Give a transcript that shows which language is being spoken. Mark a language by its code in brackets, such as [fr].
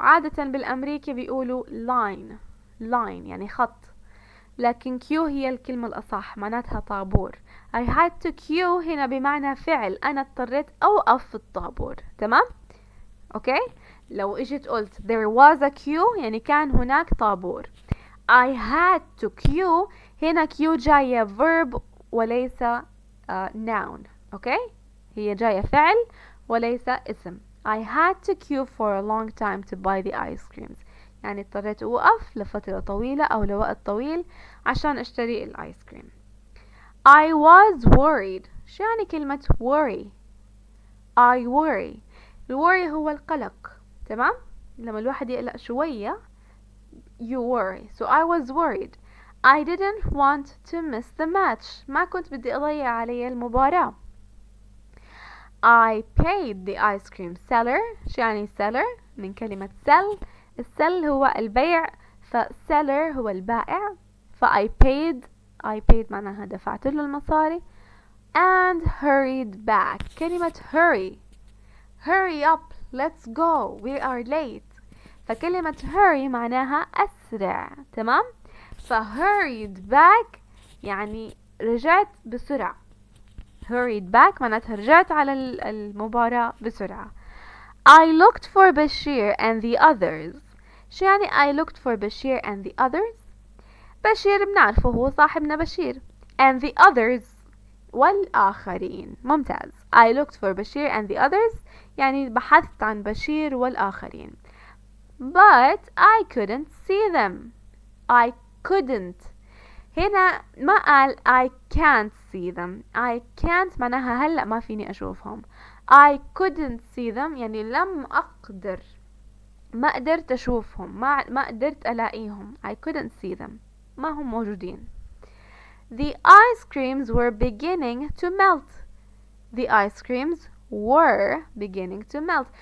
[ar] عادة بالأمريكي بيقولوا line يعني خط. لكن queue هي الكلمة الأصح معناتها طابور. [en] I had to queue [ar] هنا بمعنى فعل. أنا اضطريت أوقف في الطابور. تمام؟ أوكي؟ لو إجيت قلت [en] there was a queue [ar] يعني كان هناك طابور. [en] I had to queue هنا queue جاية verb وليس noun. [ar] أوكي؟ هي جاية فعل وليس اسم. [en] I had to queue for a long time to buy the ice creams. [ar] يعني اضطريت أوقف لفترة طويلة أو لوقت طويل عشان أشتري الآيس كريم. [en] I was worried. [ar] شو يعني كلمة worry؟ [en] I worry. [ar] الworry هو القلق. تمام؟ لما الواحد يقلق شوية [en] you worry. So I was worried. I didn't want to miss the match. [ar] ما كنت بدي أضيع علي المباراة. [en] I paid the ice cream seller. [ar] شو يعني seller؟ من كلمة sell. السل هو البيع، فseller هو البائع. [en] I paid [ar] معناها دفعت له المصاري. [en] And hurried back. كلمة hurry up, let's go, we are late. [ar] فكلمة hurry معناها أسرع، تمام؟ hurried back يعني رجعت بسرعة. hurried back معناتها رجعت على المباراة بسرعة. [en] I looked for Bashir and the others. [ar] شو يعني [en] I looked for Bashir and the others؟ [ar] بشير بنعرفه هو صاحبنا بشير. [en] And the others والآخرين. [ar] ممتاز. [en] I looked for Bashir and the others [ar] يعني بحثت عن بشير والآخرين. [en] But I couldn't see them. I couldn't. [ar] هنا ما قال [en] I can't see them. I can't [ar] معناها هلأ ما فيني أشوفهم. [en] I couldn't see them [ar] يعني لم أقدر، ما قدرت أشوفهم، ما قدرت ألاقيهم. [en] I couldn't see them. [ar] ما هم موجودين. [en] The ice creams were beginning to melt. The ice creams were beginning to melt.